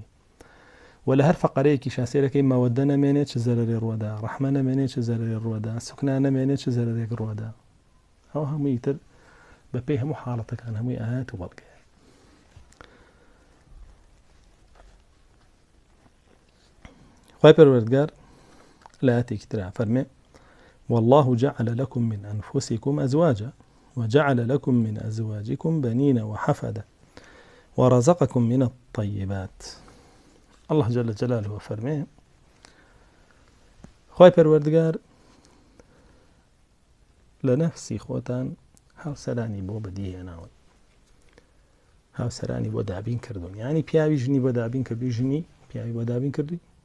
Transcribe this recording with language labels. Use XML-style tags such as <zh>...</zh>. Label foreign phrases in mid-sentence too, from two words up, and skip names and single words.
<ckb>و لە هەر فەقەرەیەکی شاسێرەکەی مەوەدە نەمێنێت چ زەرەرێ ڕوەدا، ڕەحمە نەمێنێت چ زەرەرێ ڕوەدا، سوکنا نەمێنێت چ زەرەرێک ڕوەدا. ئەو هەمووی تر بەپێی هەموو حاڵەتەکان هەمووی ئایات و بەڵگەیە. خۆی پەروەردگار لە ئاەتێکی ترا فەرمێ</ckb> <ar>والله جعل لكم من أنفسكم أزواجا وجعل لكم من أزواجكم بنين وحفدة ورزقكم من الطيبات. الله جل جلاله</ar> <ckb>فەرمێ خۆی پەروەردگار لە نەفسی خۆتان هاوسەرانی بۆ بەدیهێناون، هاوسەرانی بۆ دابین کردوون. یعنی پیاوی ژنی بۆ دابین کردوی، ژنی پیاوی بۆ دابین کردووی.</ckb>